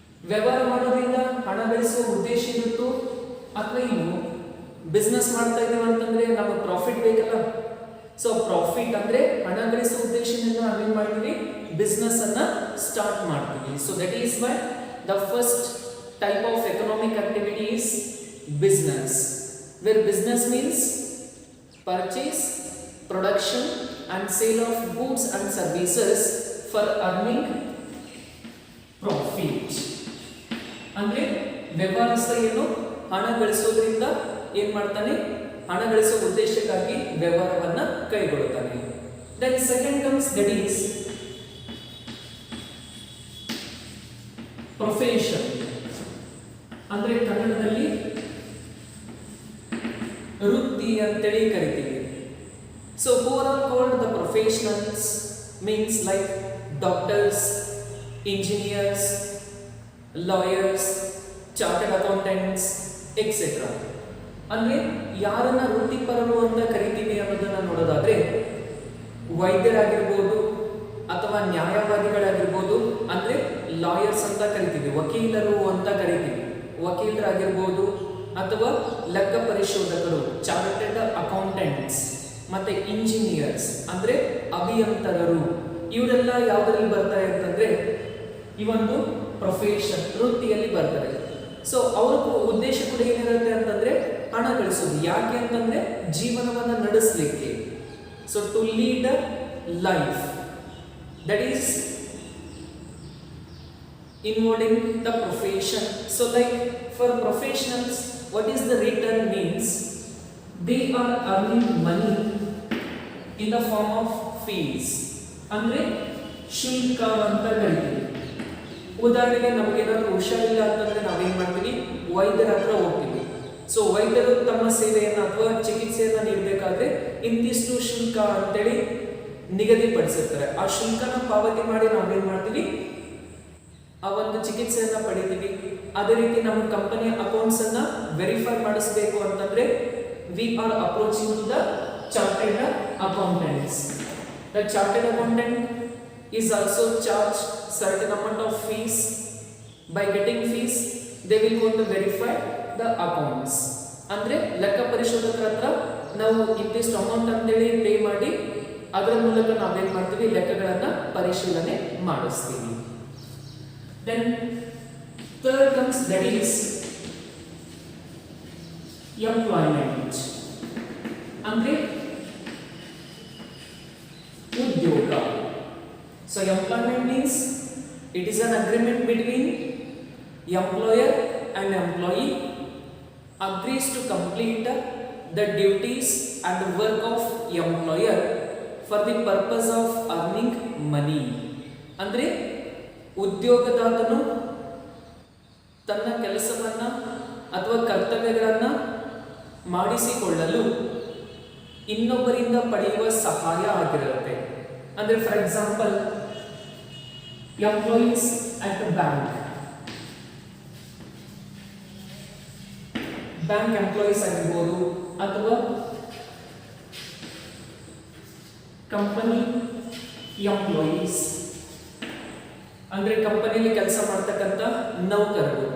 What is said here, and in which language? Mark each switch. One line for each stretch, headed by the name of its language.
Kannada: ವ್ಯವಹಾರ ಮಾಡೋದ್ರಿಂದ ಹಣ ಗಳಿಸುವ ಉದ್ದೇಶ ಇರುತ್ತೋ ಅಥವಾ ಇನ್ನು ಬಿಸ್ನೆಸ್ ಮಾಡ್ತಾ ಇದೀವಿ ಅಂತಂದ್ರೆ ನಮಗೆ ಪ್ರಾಫಿಟ್ ಬೇಕಲ್ಲ. ಸೊ ಪ್ರಾಫಿಟ್ ಅಂದ್ರೆ ಹಣ ಗಳಿಸುವ ಉದ್ದೇಶದಿಂದ ನಾವೇನ್ ಮಾಡ್ತೀವಿ, ಬಿಸ್ನೆಸ್ ಅನ್ನ ಸ್ಟಾರ್ಟ್ ಮಾಡ್ತೀವಿ.
English: So that is why the first type of economic activity is business, where business means purchase, production and sale of goods and services for earning profit.
Kannada: ಅಂದ್ರೆ ವ್ಯವಹಾರಸ್ಥ ಏನು ಹಣ ಗಳಿಸೋದ್ರಿಂದ ಏನ್ ಮಾಡ್ತಾನೆ, ಹಣ ಗಳಿಸೋ ಉದ್ದೇಶಕ್ಕಾಗಿ ವ್ಯವಹಾರವನ್ನ ಕೈಗೊಳ್ಳುತ್ತಾನೆ.
English: Then second comes that is profession.
Kannada: ಅಂದ್ರೆ ಕನ್ನಡದಲ್ಲಿ ವೃತ್ತಿ ಅಂತೇಳಿ ಕರಿತೀವಿ.
English: So who are called the professionals means like doctors, engineers, lawyers, chartered accountants, etc.
Kannada: ಅಂದ್ರೆ ಯಾರನ್ನ ವೃತ್ತಿಪರರು ಅಂತ ಕರಿತೀವಿ ಅನ್ನೋದನ್ನ ನೋಡೋದಾದ್ರೆ ವೈದ್ಯರಾಗಿರ್ಬೋದು ಅಥವಾ ನ್ಯಾಯವಾದಿಗಳಾಗಿರ್ಬೋದು, ಅಂದ್ರೆ ಲಾಯರ್ಸ್ ಅಂತ ಕರಿತೀವಿ, ವಕೀಲರು ಅಂತ ಕರಿತೀವಿ, ವಕೀಲರಾಗಿರ್ಬೋದು ಅಥವಾ ಲೆಕ್ಕ ಪರಿಶೋಧಕರು ಚಾರ್ಟೆಡ್ ಅಕೌಂಟೆಂಟ್ಸ್, ಮತ್ತೆ ಇಂಜಿನಿಯರ್ಸ್ ಅಂದ್ರೆ ಅಭಿಯಂತರರು, ಇವರೆಲ್ಲ ಯಾವುದರಲ್ಲಿ ಬರ್ತಾರೆ ಅಂತಂದ್ರೆ ಈ ಒಂದು ಪ್ರೊಫೆಷನ್ ವೃತ್ತಿಯಲ್ಲಿ ಬರ್ತಾರೆ. ಸೊ ಅವ್ರ ಉದ್ದೇಶ ಕೂಡ ಏನಿರುತ್ತೆ ಅಂತಂದ್ರೆ ಹಣ ಗಳಿಸೋದು. ಯಾಕೆ ಅಂತಂದ್ರೆ ಜೀವನವನ್ನ ನಡೆಸಲಿಕ್ಕೆ.
English: So to lead a life, that is involving the profession. So like for professionals, what is the return means? They are earning money in the form of fees,
Kannada: ಅಂದ್ರೆ ಶುಲ್ಕ ಅಂತ ಕರೀತೀವಿ. ಉದಾಹರಣೆಗೆ ನಮಗೇನಾದ್ರೂ ಹುಷಾರಿಲ್ಲ ಅಂತಂದ್ರೆ ನಾವೇನ್ ಮಾಡ್ತೀವಿ, ವೈದ್ಯರ ಹತ್ರ ಹೋಗ್ತೀವಿ. ಸೊ ವೈದ್ಯರು ತಮ್ಮ ಸೇವೆಯನ್ನು ಅಥವಾ ಚಿಕಿತ್ಸೆಯನ್ನ ನೀಡಬೇಕಾದ್ರೆ ಇಂತಿಷ್ಟು ಶುಲ್ಕ ಅಂತೇಳಿ ನಿಗದಿಪಡಿಸಿರ್ತಾರೆ. ಆ ಶುಲ್ಕನ ಪಾವತಿ ಮಾಡಿ ನಾವೇನ್ ಮಾಡ್ತೀವಿ, ಆ ಒಂದು ಚಿಕಿತ್ಸೆಯನ್ನ ಪಡಿತೀವಿ. ಅದೇ ರೀತಿ ನಮ್ಮ ಕಂಪನಿಯ ಅಕೌಂಟ್ಸ್ ಅನ್ನ ವೆರಿಫೈ ಮಾಡಿಸಬೇಕು ಅಂತಂದ್ರೆ
English: We are approaching to the chartered accountants. The chartered accountant is also charged certain amount of fees. By getting fees they will go to verify the accounts.
Kannada: ಅಂದ್ರೆ ಲೆಕ್ಕ ಪರಿಶೋಧಕರ ಹತ್ರ ನಾವು ಇಂತಿಷ್ಟು ಅಮೌಂಟ್ ಅಂತೇಳಿ ಪೇ ಮಾಡಿ ಅದರ ಮೂಲಕ ನಾವೇನ್ ಮಾಡ್ತೀವಿ, ಲೆಕ್ಕಗಳನ್ನ ಪರಿಶೀಲನೆ ಮಾಡಿಸ್ತೀವಿ.
English: Then third comes that is employment.
Kannada: ಅಂದ್ರೆ ಉದ್ಯೋಗ.
English: So employment means it is an agreement between employer and employee agrees to complete the duties and the work of employer for the purpose of earning money.
Kannada: ಅಂದ್ರೆ ಉದ್ಯೋಗದಾತನು ತನ್ನ ಕೆಲಸವನ್ನ ಅಥವಾ ಕರ್ತವ್ಯಗಳನ್ನ ಮಾಡಿಸಿಕೊಳ್ಳಲು ಇನ್ನೊಬ್ಬರಿಂದ ಪಡೆಯುವ ಸಹಾಯ ಆಗಿರುತ್ತೆ. ಅಂದ್ರೆ
English: for example employees at bank employees
Kannada: ಆಗಿರ್ಬೋದು, ಅಥವಾ ಕಂಪನಿ ಎಂಪ್ಲಾಯೀಸ್ ಅಂದ್ರೆ ಕಂಪನಿಯಲ್ಲಿ ಕೆಲಸ ಮಾಡ್ತಕ್ಕಂಥ ನೌಕರರು.